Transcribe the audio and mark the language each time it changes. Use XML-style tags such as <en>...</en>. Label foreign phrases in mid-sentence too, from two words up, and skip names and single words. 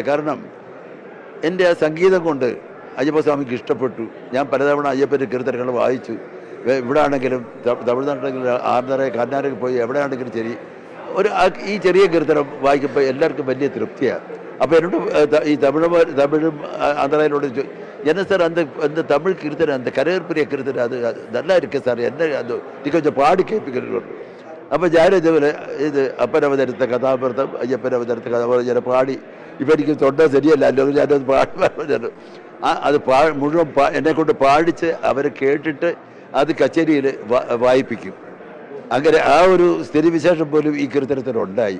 <ml>കാരണം എൻ്റെ ആ സംഗീതം കൊണ്ട് അയ്യപ്പസ്വാമിക്ക് ഇഷ്ടപ്പെട്ടു. ഞാൻ പലതവണ അയ്യപ്പൻ്റെ കീർത്തനങ്ങൾ വായിച്ചു. ഇവിടെ ആണെങ്കിലും തമിഴ്നാട്ടിലെങ്കിലും ആന്ധ്ര കർണാടകയിൽ പോയി എവിടെയാണെങ്കിലും ശരി ഈ ചെറിയ കീർത്തനം വായിക്കുമ്പോൾ എല്ലാവർക്കും വലിയ തൃപ്തിയാണ്. അപ്പോൾ എന്നോട് ഈ തമിഴും ആന്ധ്രയിലോട്</ml> <ta>என்ன சார் அந்த தமிழ் கீர்த்தனை, அந்த கரையற்பரிய கீர்த்தனை அது நல்லா இருக்குது சார், என்ன அது நீ கொஞ்சம் பாடி கேட்பீங்க.</ta> <ml>അപ്പോൾ ഞാൻ ഇതുപോലെ അപ്പനവതരുത്ത കഥാപാത്രം, അയ്യപ്പനവതരുത്ത കഥാപാത്രം ഞാൻ പാടി. ഇപ്പം എനിക്ക് തൊണ്ട ശരിയല്ല, അല്ലെങ്കിൽ ഞാനത് പാടി അത് മുഴുവൻ എന്നെക്കൊണ്ട് പാടിച്ച് അവരെ കേട്ടിട്ട് അത് കച്ചേരിയിൽ വായിപ്പിക്കും. അങ്ങനെ ആ ഒരു സ്ഥിതിവിശേഷം പോലും ഈ കീർത്തനത്തിനുണ്ടായി.</ml>